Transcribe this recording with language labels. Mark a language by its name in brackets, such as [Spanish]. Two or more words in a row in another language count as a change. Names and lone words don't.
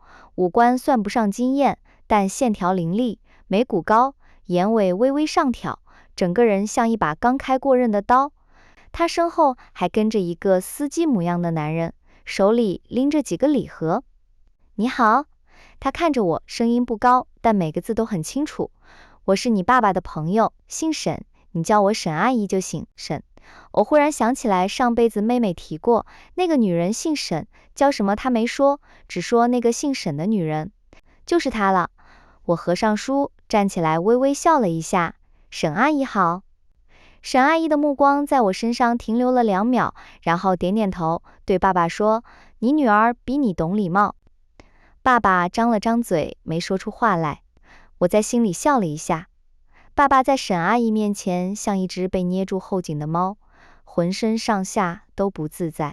[Chinese] 五官算不上驚豔，但線條凌厲，眉骨高，眼尾微微上挑，整個人像一把剛開過刃的刀。他身後還跟着一個司機模樣的男人，手裡拎着幾個禮盒。你好，他看着我，聲音不高，但每個字都很清楚。我是你爸爸的朋友，姓沈，你叫我沈阿姨就行。沈。我忽然想起來上輩子妹妹提過，那個女人姓沈，叫什麼她沒說，只說那個姓沈的女人，就是她了。我合上書，站起來微微笑了一下。沈阿姨好。沈阿姨的目光在我身上停留了2秒，然後點點頭，對爸爸說：“你女兒比你懂禮貌。” 爸爸張了張嘴，沒說出話來。我在心裡笑了一下。爸爸在沈阿姨面前像一隻被捏住後頸的貓，渾身上下都不自在。